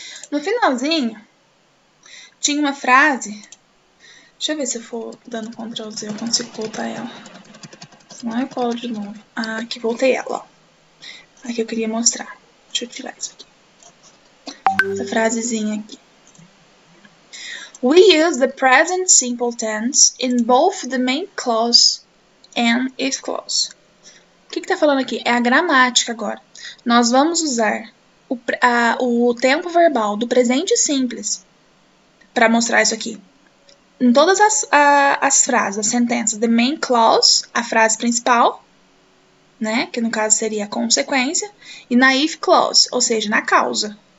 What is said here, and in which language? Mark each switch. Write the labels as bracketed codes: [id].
[pt] No finalzinho, tinha uma frase. Deixa eu ver se eu for dando Ctrl Z eu consigo voltar ela. Senão eu colo de novo. Ah, aqui, voltei ela, ó. Aqui eu queria mostrar. Deixa eu tirar isso aqui. Essa frasezinha aqui. [en] We use the present simple tense in both the main clause and if clause. [pt] O que tá falando aqui? É a gramática agora. Nós vamos usar o tempo verbal do presente simples para mostrar isso aqui. Em todas as frases, as sentenças, the main clause, a frase principal, né, que no caso seria a consequência, e na if clause, ou seja, na causa.